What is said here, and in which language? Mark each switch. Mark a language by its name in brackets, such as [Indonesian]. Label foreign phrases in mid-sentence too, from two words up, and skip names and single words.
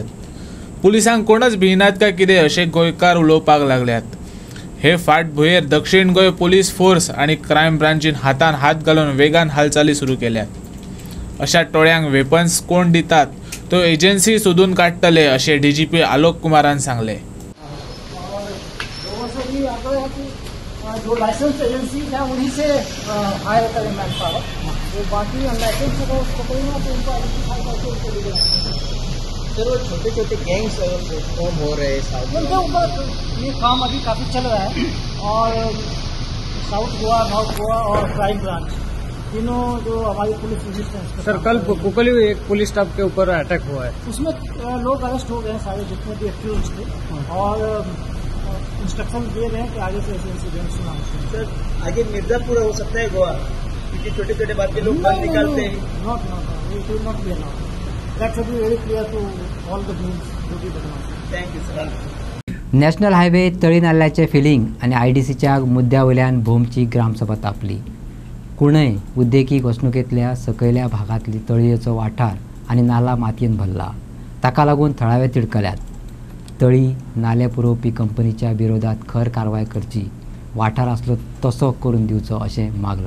[Konkani] पुलिसांक कोणच भिनात काय कितें अशें गोंयकार उलोवपाक लागल्यात. हे फाटभुंयेर दक्षिण गोंय [English] police force [Konkani] आनी क्रायम ब्रांचीन हातान हात घालून वेगान हालचाली सुरू केल्यात. अशा टोळ्यांक वेपन्स कोण दितात तो एजन्सी सोदून काडटले अशें DGP आलोक कुमारान सांगलें. [Hindi] जो [English] license agency [Hindi] है उन्हीं से हायर करें मैन पावर, वो बाकी अनलाइसेंस को पकड़ना तो उनको आइडेंटिफाई करके उनको दे देना. सर वो छोटे छोटे [English] gangs form [Hindi] हो रहे हैं साउथ में, उनके ऊपर ये काम अभी काफ़ी चल रहा है. और साउथ गोवा, नॉर्थ गोवा और [English] crime branch [Hindi] तीनों जो हमारी [English] police resistance. [Hindi] सर कल कुकली एक [English] police staff [Hindi] के ऊपर अटैक हुआ है, उसमें लोग अरेस्ट हो गए हैं सारे जितने भी एक्यूज थे, और इंस्ट्रक्शन दे रहे हैं कि आगे से ऐसे इंसिडेंट्स ना हो. सर आगे मिर्जापुर हो सकता है गोवा, क्योंकि छोटे छोटे बात के लोग बंद निकालते हैं. [English] Not it will not be allowed. That should be very clear to all the beans [Hindi] जो भी बदमाश. [English] Thank you sir. national highway [Konkani] तळी नाल्याचे फिलिंग आणि IDCच्या मुद्द्यावयल्यान भोमची ग्रामसभा तापली. कुणय उद्देगीक वसणुकेंतल्या सकयल्या भागांतली तळयेचो वाठार आनी नाला मातयेन भरला. ताका लागून थळावे तिडकल्यात. तळी नाले पुरवपी कंपनीच्या विरोधात खर कारवाय करची, वाठार आसलो तसो करून दिवचो अशें मागला.